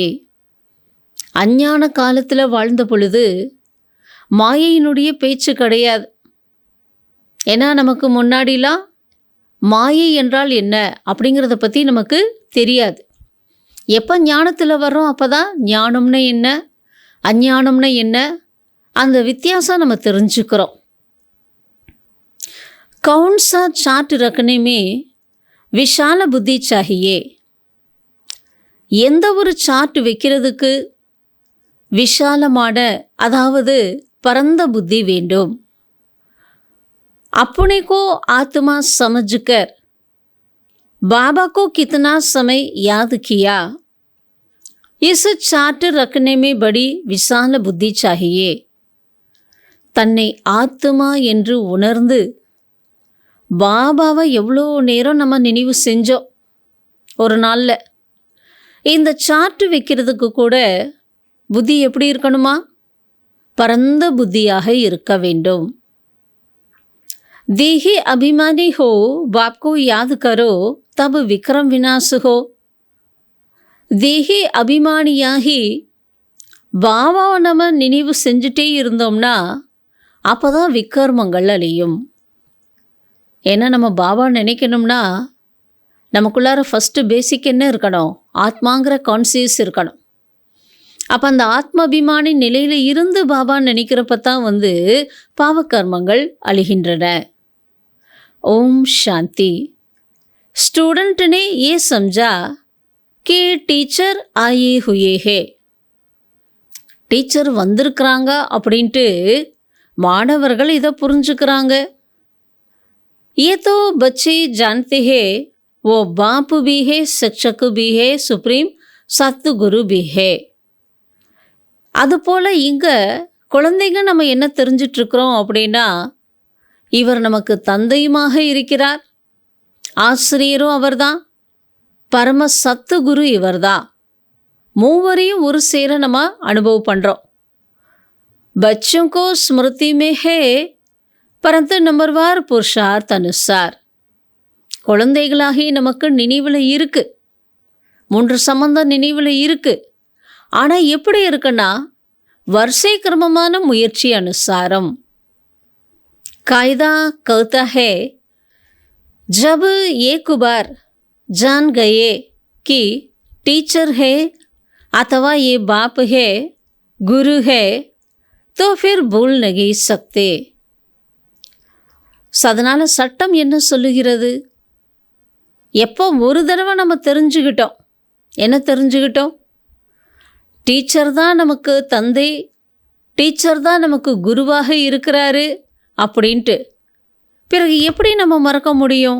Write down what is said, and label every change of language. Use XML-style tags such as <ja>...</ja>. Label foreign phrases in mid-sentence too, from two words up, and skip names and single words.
<ta>அஞ்ஞான காலத்தில் வாழ்ந்த பொழுது மாயையினுடைய பேச்சு கிடையாது. ஏன்னா நமக்கு முன்னாடிலாம் மாயை என்றால் என்ன அப்படிங்கிறத பற்றி நமக்கு தெரியாது. எப்போ ஞானத்தில் வர்றோம் அப்போ தான் ஞானம்னா என்ன, அஞ்ஞானம்னா என்ன, அந்த வித்தியாசம் நம்ம தெரிஞ்சுக்கிறோம்.</ta> <hi>कौन सा चार्ट रखने में विशाल बुद्धि चाहिए.</hi> <ta>எந்த ஒரு சார்ட் வைக்கிறதுக்கு விஷாலமான, அதாவது பரந்த புத்தி வேண்டும்.</ta> <hi>अपने को आत्मा समझकर बाबा को कितना समय याद किया. इस चार्ट रखने में बड़ी विशाल बुद्धि चाहिए.</hi> <ta>தன்னை ஆத்மா என்று உணர்ந்து பாபாவை எவ்வளோ நேரம் நம்ம நினைவு செஞ்சோம் ஒரு நாளில். இந்த சார்ட் வைக்கிறதுக்கு கூட புத்தி எப்படி இருக்கணுமா? பரந்த புத்தியாக இருக்க வேண்டும்.</ta> <hi>देही अभिमानी हो, बाप को याद करो, तब विक्रम विनाश हो.</hi> <ta>தேகி அபிமானியாகி பாபாவை நம்ம நினைவு செஞ்சுட்டே இருந்தோம்னா அப்போ தான் விக்கர்மங்கள் அழியும். ஏன்னா நம்ம பாபா நினைக்கணும்னா நமக்குள்ளார ஃபஸ்ட்டு பேசிக் என்ன இருக்கணும்? ஆத்மாங்கிற கான்சியஸ் இருக்கணும். அப்போ அந்த ஆத்மாபிமானி நிலையில் இருந்து பாபா நினைக்கிறப்ப தான் பாவக்கர்மங்கள் அழிகின்றன. ஓம் சாந்தி.</ta> <hi>स्टूडेंट ने ये समझा कि टीचर आए हुए हैं.</hi> <ta>டீச்சர் வந்திருக்கிறாங்க அப்படின்ட்டு மாணவர்கள் இதை புரிஞ்சுக்கிறாங்க.</ta> <hi>ये तो बच्चे जानते हैं वो बाप भी है, शिक्षक भी है, सुप्रीम सतगुरु भी है.</hi> <ta>அதுபோல் இங்கே குழந்தைங்க நம்ம என்ன தெரிஞ்சிட்ருக்கிறோம் அப்படின்னா, இவர் நமக்கு தந்தையுமாக இருக்கிறார், ஆசிரியரும் அவர்தான், பரம சத்துகுரு இவர்தான். மூவரையும் ஒரு சேர நம்ம அனுபவம் பண்ணுறோம்.</ta> <hi>बच्चों को स्मृति में है परंतु नंबरवार पुरुषार्थ अनुसार.</hi> <ta>குழந்தைகளாகி நமக்கு நினைவில் இருக்குது, 3 சம்பந்தம் நினைவில் இருக்குது. ஆனால் எப்படி இருக்குன்னா வரிசை கிரமமான முயற்சி அனுசாரம்.</ta> <hi>कायदा कहता है जब एक बार जान गए कि टीचर है अथवा ये बाप है, गुरु है, तो फिर भूल नहीं सकते.</hi> <ta>அதனால் சட்டம் என்ன சொல்லுகிறது? எப்போ ஒரு தடவை நம்ம தெரிஞ்சுக்கிட்டோம், என்ன தெரிஞ்சுக்கிட்டோம்? டீச்சர் தான் நமக்கு தந்தை, டீச்சர் தான் நமக்கு குருவாக இருக்கிறாரு அப்படின்ட்டு பிறகு எப்படி நம்ம மறக்க முடியும்?</ta>